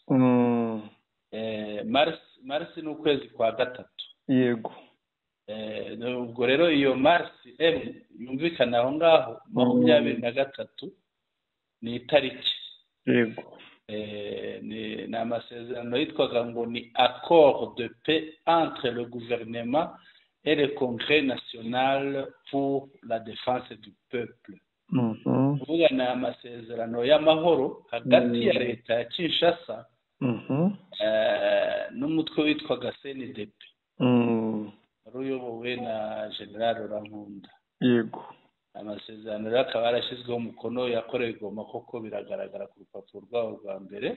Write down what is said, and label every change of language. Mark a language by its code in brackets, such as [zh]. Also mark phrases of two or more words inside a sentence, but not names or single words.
[rw] Mars ni ukwezi kwa gatatu. Yego. Ubwo rero iyo Mars yumvikana aho ngaho 23 ni itariki. Yego. Ni amasezerano yitwaga ngo ni [fr] accord de paix entre le gouvernement et le Congrès national pour la défense du peuple. [rw] Uvuga ni amasezerano y'amahoro hagati ya leta ya Kinshasa n'umutwe witwaga CNDP. Ruyobowe na General Laurent Nkunda. Yego. Amasezerano rero akaba yarashyizweho umukono yakorewe Igoma koko biragaragara ku rupapuro rwabo rwa mbere.